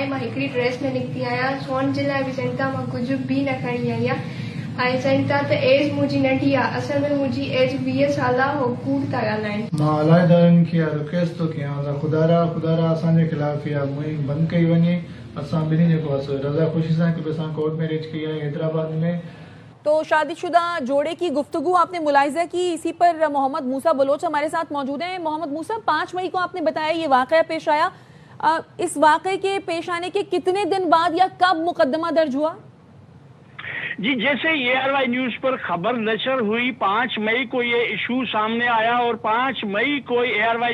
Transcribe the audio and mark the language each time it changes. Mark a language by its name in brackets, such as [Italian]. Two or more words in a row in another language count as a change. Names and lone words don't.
[Sindhi] मां हिकिड़ी ड्रेस में निकिती आहियां. सोन जे लाइ बि चवनि था मां कुझु बि न खणी आई आहियां. ऐं चवनि था त एज मुंहिंजी नंढी आहे. असल में मुंहिंजी एज 20 साल आहे. हो कूड़ था ॻाल्हाइनि. मां अलाइदारनि खे रिक्वेस्ट थो कयां त ख़ुदा असांजे ख़िलाफ़ इहा मुहिम बंदि कई वञे. असां ॿिन्ही जेको आहे रज़ा ख़ुशी सां कि असां [English] court marriage [Sindhi] कई आहे हैदराबाद में. [Urdu] تو شادی شدہ جوڑے کی گفتگو آپ نے ملاحظہ کی. اسی پر محمد موسیٰ بلوچ ہمارے ساتھ موجود ہیں. محمد موسیٰ، 5 مئی کو آپ نے بتایا یہ واقعہ پیش آیا. اس واقعے کے پیش آنے کے کتنے دن بعد یا کب مقدمہ درج ہوا؟ جی، جیسے ARY نیوز پر خبر نشر ہوئی 5 مئی کو یہ ایشو سامنے آیا، اور 5 مئی کو ARY